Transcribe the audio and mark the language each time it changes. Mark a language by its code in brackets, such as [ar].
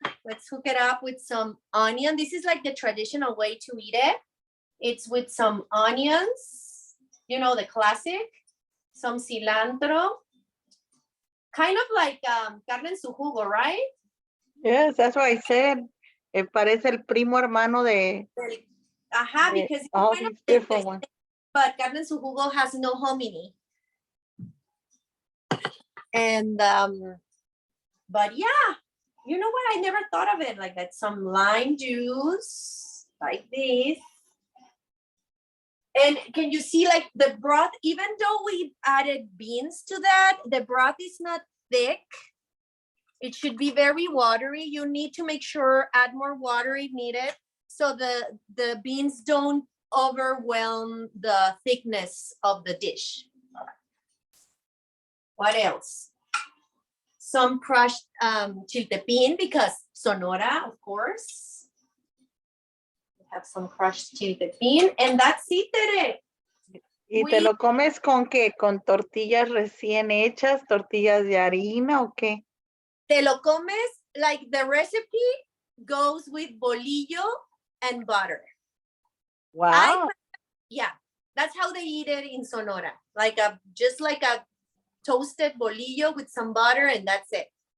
[en] Let's hook it up with some onion. This is like the traditional way to eat it. It's with some onions, you know, the classic, some cilantro, kind of like carne en su jugo, right? Yes, that's what I said. [es] Parece el primo hermano de [en] Because it's all kind of these different ones. but carne en su jugo has no hominy. And but yeah, you know what? I never thought of it like that. Some lime juice like this. And can you see like the broth, even though we added beans to that, the broth is not thick. It should be very watery. You need to make sure, add more water if needed, so the beans don't overwhelm the thickness of the dish. What else? Some crushed chiltepin, because Sonora, of course. We have some crushed chiltepin, and that's it, Tere. [es] ¿Y te lo comes con qué? ¿Con tortillas recién hechas, tortillas de harina o qué? Te lo comes, [en] like the recipe goes with bolillo and butter. Wow. Yeah, that's how they eat it in Sonora. Just like a toasted bolillo with some butter, and that's it.